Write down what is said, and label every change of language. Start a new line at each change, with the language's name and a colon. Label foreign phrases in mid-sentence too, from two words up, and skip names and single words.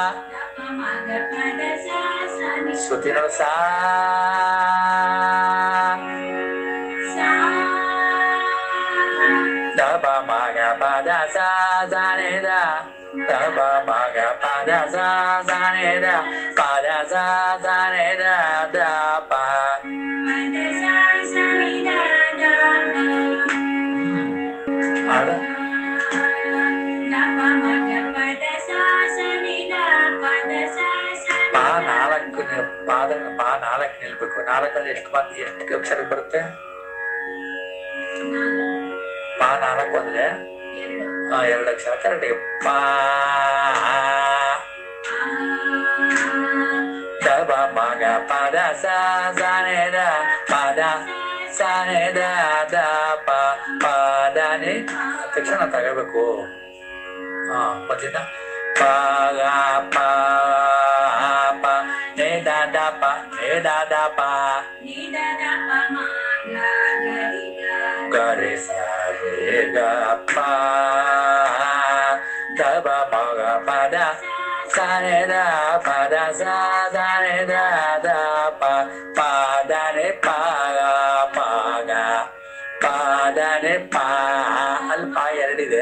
Kannada: sutino sa da ba ma ga pa da sa sa ne da da ba ma ga pa da sa sa ne da pa da sa sa ne da da pa pa da sa sa ne da da ada da ba ma ga pa da sa sa ne da pa da sa sa pa ನಾಲ್ಕು ಪಾ ನಾಲ್ಕು ನಿಲ್ಬೇಕು. ನಾಲ್ಕಲ್ಲಿ ಎಷ್ಟು ಅಕ್ಷರ ಬರುತ್ತೆ? ಪಾ ನಾಲ್ಕು ಅಂದ್ರೆ ಎರಡು ಅಕ್ಷರ ಕರೆಕ್ಟ್. ಪಾ ದಬ ಮಗ ಪದ ಸಾನೆ ದ ಪದ ಸಾನೆ ದ ದ ಪ ಪದನೆ ತಕ್ಷಣ ತಗೋಬೇಕು. ಮತ್ತಿಂದ ಪ ಪ ಪ ನೆ ದ ದ ಪ ನೆ ದ ದ ಪ ಗರಿ ಸ ರೇ ಗ ಪ ದಬ ಮಗ ಪದ ಸಾನೆ ದ ಪದ ಸಾ ನೆ ದ ದ ಪ ಪದನೆ ಪ ಪ ಗ ಪದನೆ ಪ ಅಲ್ಲಿ ಪ ಎರಡಿದೆ.